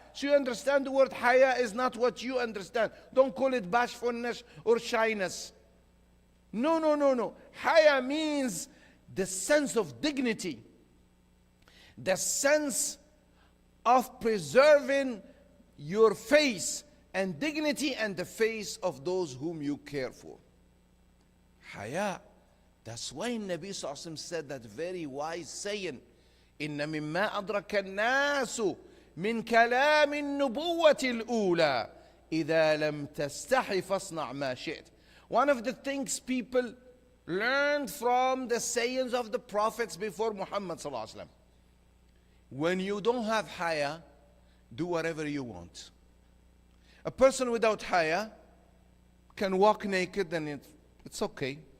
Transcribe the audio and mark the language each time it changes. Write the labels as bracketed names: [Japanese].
[English] So you understand the word haya is not what you understand. Don't call it bashfulness or shyness. No. Haya means the sense of dignity, the sense of preserving your face and dignity and the face of those whom you care for. Haya. That's why Nabi Sallallahu Alaihi Wasallam said that very wise saying, [Arabic] إِنَّ مِمَّا أَدْرَكَ النَّاسُ مِنْ كَلَامِ النُّبُوَّةِ الْأُولَى إِذَا لَمْ تَسْتَحِ فَاصْنَعْ مَا شِئْتَ. [English] One of the things people learned from the sayings of the prophets before Muhammad Sallallahu Alaihi Wasallam. When you don't have haya, do whatever you want. A person without haya can walk naked and it's okay.